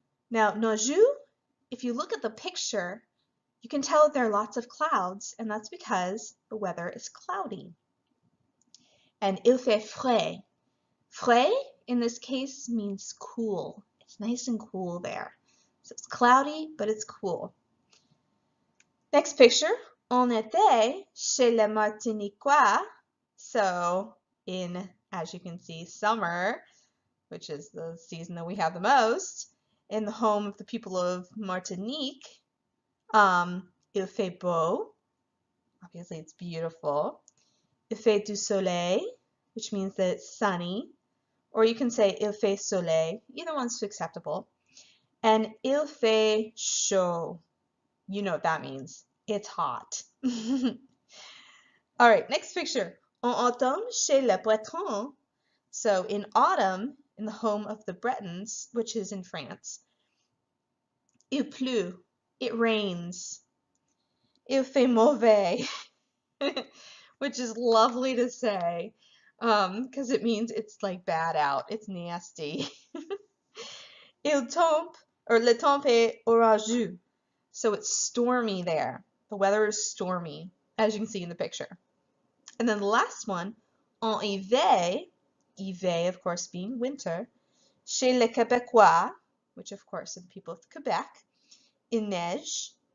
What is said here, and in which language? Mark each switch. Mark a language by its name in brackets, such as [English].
[English] Now, neigeux, if you look at the picture, you can tell that there are lots of clouds, and that's because the weather is cloudy. And [French] il fait frais. [English] Frais, in this case, means cool. It's nice and cool there. So it's cloudy, but it's cool. Next picture, [French] on était chez les Martiniquois. [English] So in, as you can see, summer, which is the season that we have the most, in the home of the people of Martinique, [French] il fait beau. [English] Obviously, it's beautiful. [French] Il fait du soleil, [English] which means that it's sunny. Or you can say [French] il fait soleil. [English] Either one's acceptable. And [French] il fait chaud. [English] You know what that means. It's hot. All right, next picture. [French] En automne chez les Bretons. [English] So in autumn, in the home of the Bretons, which is in France. [French] Il pleut. [English] It rains. [French] Il fait mauvais, [English] which is lovely to say because it means it's like bad out. It's nasty. [French] Il tombe, or le temps est orageux. [English] So it's stormy there. The weather is stormy, as you can see in the picture. And then the last one, [French] en hiver, [English] hiver of course being winter, [French] chez les Québécois, [English] which of course are the people of Quebec, [French] il neige.